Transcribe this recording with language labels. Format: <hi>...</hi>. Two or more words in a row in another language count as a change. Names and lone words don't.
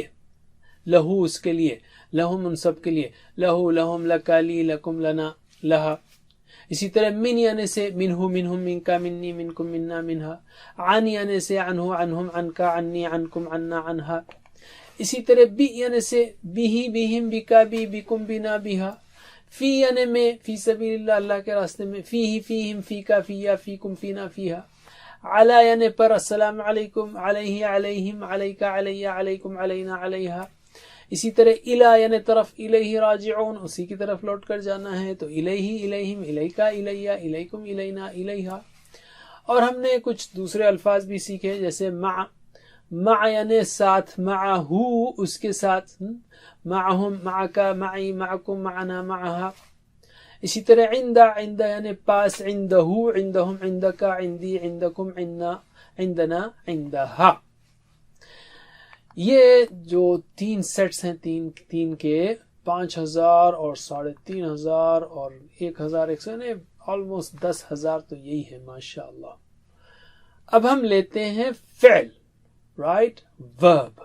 <ar>لہو</ar> <ur>اس کے لیے،</ur> <ar>لہم</ar> <ur>ان سب کے لیے،</ur> <ar>لہو، لہم، لکا، لی، لکم، لنا، لہا.</ar> <ur>اسی طرح</ur> <ar>من</ar> <ur>یعنی سے</ur> <ar>منہو، منہم، منکا، منی، منکم، منا، منہا. عن</ar> <ur>یعنی سے</ur> <ar>عنہو، عنہم، عنکا، عنی، عنکم، عنا، عنہا.</ar> <ur>اسی طرح</ur> <ar>بی</ar> <ur>یعنی سے</ur> <ar>بیہی، بیہم، بکا، بی، بکم، بنا، بیہا. فی</ar> <ur>یعنی میں،</ur> <ar>فی سبیل اللہ،</ar> <ur>اللہ کے راستے میں،</ur> <ar>فیہی، فیہم، فیکا، فیا، فیکم، فینا، فیہا. علی</ar> <ur>یعنی پر،</ur> <ar>السلام علیکم، علیہ، علیہم، علیکا، علیہ، علیکم، علینا، علیہا.</ar> <ur>اسی طرح الی یعنی طرف،</ur> <ar>الیہ راجعون،</ar> <ur>اسی کی طرف لوٹ کر جانا ہے، تو</ur> <ar>الیہ، الیہم، الیکا، الیہ، الیکم، الینا، الیہا.</ar> <ur>اور ہم نے کچھ دوسرے الفاظ بھی سیکھے، جیسے مع.</ur> <ar>مع</ar> <ur>یعنی ساتھ،</ur> <ar>معہو</ar> <ur>اس کے ساتھ،</ur> <ar>معہم، معکا، معی، معکم، معنا، معہا.</ar> <ur>اسی طرح عند. عند یعنی پاس،</ur> <ar>عندہو، عندہم، عندکا، عندی، عندکم، عندنا، عندنا، عندہا.</ar> <ur>یہ جو 3 سیٹس ہیں، تین کے 5000 اور 3500 اور 1100 یعنی آلموسٹ 10,000، تو یہی ہے</ur> <ar>ماشاء اللہ.</ar> <ur>اب ہم لیتے ہیں فعل،</ur> <en>right, verb.</en>